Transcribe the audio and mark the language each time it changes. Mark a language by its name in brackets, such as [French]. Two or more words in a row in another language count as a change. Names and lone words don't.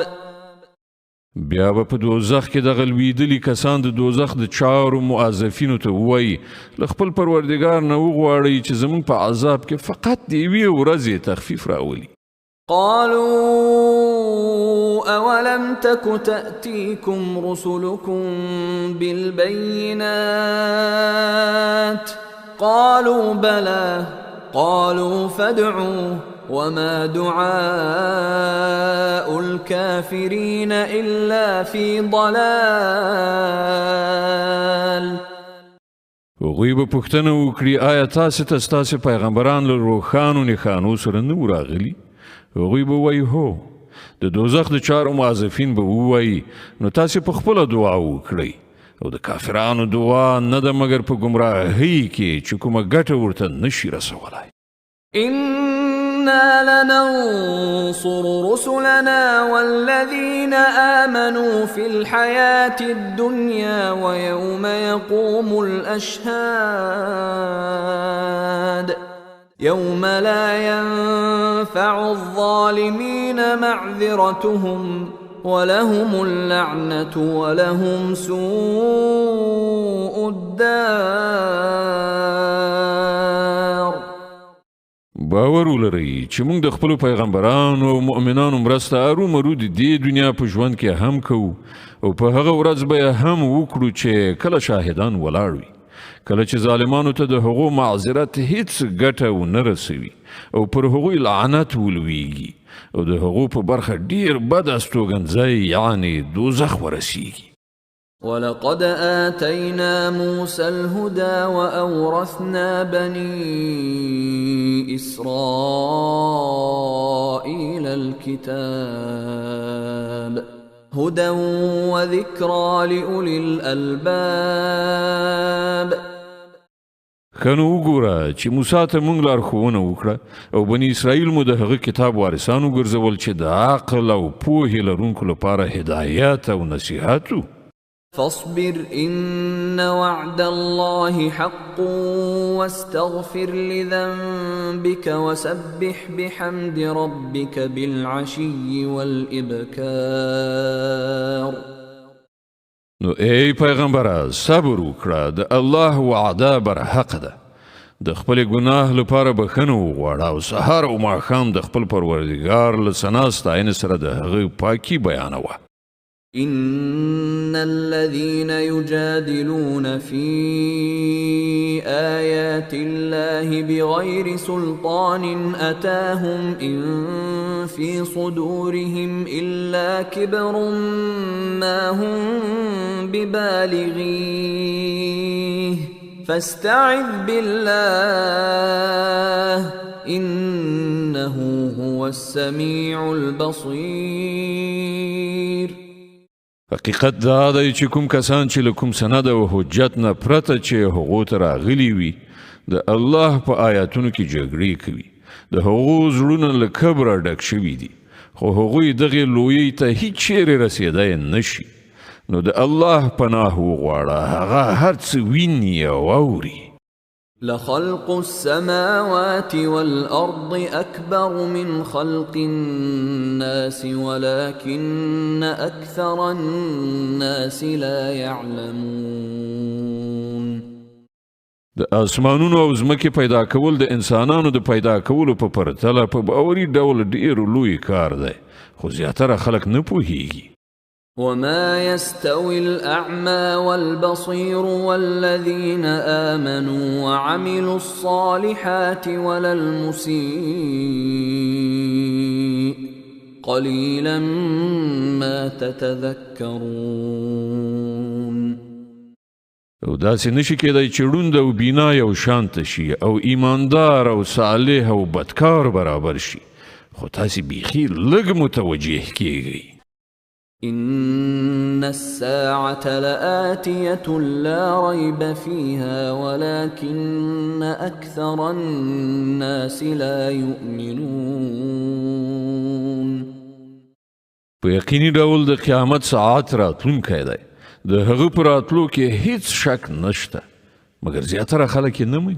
[Pashto] بیا به په دوزخ کې دغه لویدلي کسان د دوزخ د چارو موظفینو ته ووایي له خپل پروردګار نه وغواړئ چې زموږ په عذاب کې فقط د یوې ورځې تخفیف راولي. [Arabic] قالوا أولم تك تأتيكم رسلكم بالبينات قالوا بلى قالوا فادعوا وما دعاء الكافرين إلا في ضلال. [Pashto] هغوی به پوښتنه وکړي آیا تاسې ته ستاسې پیغمبران له روښانو نښانو سره نه وو راغلي؟ هغوی به وایي هو. د دوزخ د چارو موظفین به ووایي نو تاسې په خپله دعا وکړئ او د کافرانو دعا نه ده مګر په ګمراهۍ کې چې کومه ګټه ورته نشي رسولی. [Arabic] إنا لننصر رسلنا والذين آمنوا في الحياة الدنيا ويوم يقوم الأشهاد يوم لا ينفع الظالمين معذرتهم ولهم اللعنة ولهم سوء الدار. [Pashto] باور ولرئ چې موږ د خپلو پیغمبرانو او مؤمنانو مرسته ارومرو د دې دنیا په ژوند کې هم کوو او په هغه ورځ به یې هم وکړو چې کله شاهدان ولاړ وي کله چې ظالمانو ته د هغو معذرت هیڅ ګټه ونه رسوي او پر هغوی لعنت ولویږي او د هغو په برخه ډیر بد استوګنځی یعنی دوزخ ورسیږي. [Arabic] ولقد آتينا موسى الهدى وأورثنا بني إسرائيل الكتاب هدى وذكرى لأولي الألباب. [Pashto] خنو وګوره چې موسی ته موږ لارښوونه وکړه او بني اسرائیل مو د هغه کتاب وارثان وګرځول چې د عقل او پوهې لرونکو لپاره هدایت او نصیحت و. [Arabic] فاصبر إن وعد الله حق واستغفر لذنبك وسبح بحمد ربك بالعشي والإبكار. [Pashto] نو ای پیغمبره صبر وکړه د الله وعده بر حق ده د خپل ګناه لپاره بخښنه وغواړه او سهار او ماښام د خپل پروردګار له ثنا ستاینې سره د هغه پاکي بیانوه. [Arabic] إن الذين يجادلون في آيات الله بغير سلطان أتاهم إن في صدورهم إلا كبر ما هم ببالغيه فاستعذ بالله إنه هو السميع البصير. [Pashto] حقیقت دا دی چې کوم کسان چې له کوم سند او حجت نه پرته چې هغو ته راغلي وي د الله په آیاتونو کې جګړې کوي د هغو زړونه له کبره ډک شوي دي خو هغوی دغې لویۍ ته هیڅ چیرې رسېدی نشي. نو د الله پناه وغواړه هغه هر څه ویني او اوري. [Arabic] لخلق السماوات والأرض أكبر من خلق الناس ولكن أكثر الناس لا يعلمون. [Pashto] د اسمانونو او ځمکې پیدا کول د انسانانو د پیدا کولو په پرتله په باوري ډول ډیر لوی کار دی خو زیاتره خلک نه پوهیږي. [Arabic] وما يستوي الأعمى والبصير والذين آمنوا وعملوا الصالحات ولا المسيء قليلا ما تتذكرون. [Pashto] او داسې نشي کېدای چې ړوند او بینا یو شانته شي او ایماندار او صالح او بدکار برابر شي خو تاسې بیخي لږ متوجه کیږئ. [Arabic] إن الساعة لآتية لا ريب فيها ولكن أكثر الناس لا يؤمنون. [Pashto] په یقیني ډول د قیامت ساعت راتلونکی دی د هغه په راتلو کې هیڅ شک نشته مګر زیاتره خلک یې نه مني.